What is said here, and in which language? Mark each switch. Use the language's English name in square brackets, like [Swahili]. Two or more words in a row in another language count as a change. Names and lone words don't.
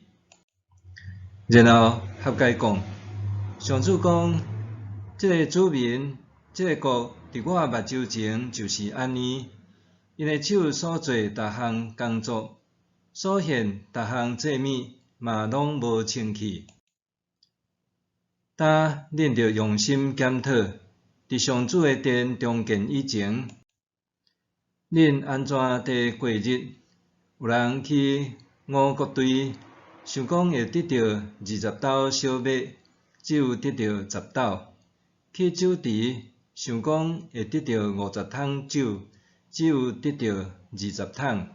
[Min Nan Chinese] 然后合解讲：上主讲，这个子民，这个国伫我目睭前就是安尼，因的手所做逐项工作，所献逐项祭物嘛拢无清气。当恁着用心检讨，伫上主的殿重建以前，恁安怎地过日？有人去五谷堆，想讲会得到20斗小麦，只有得到10斗；去酒池，想讲会得到50桶酒，只有得到20桶。